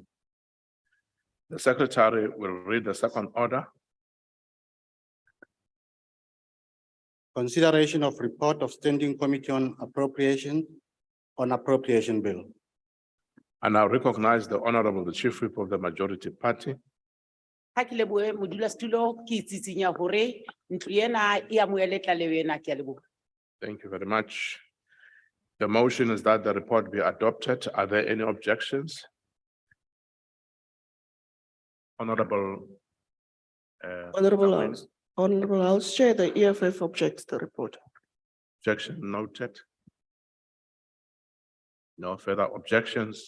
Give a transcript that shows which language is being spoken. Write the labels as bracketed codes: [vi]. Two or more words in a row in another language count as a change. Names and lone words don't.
[en] The Secretary will read the second order. Consideration of report of Standing Committee on Appropriation Bill. I now recognize the Honorable the Chief Whip of the Majority Party. [st] Ha ke lebohe modulasetulo, ke itsitsinya hore ntlo ena e amohele tlaleho ena, ke a leboha. [en] Thank you very much. The motion is that the report be adopted. Are there any objections? Honorable. Honorable House Chair, the EFF objects the report. Objection noted. No further objections.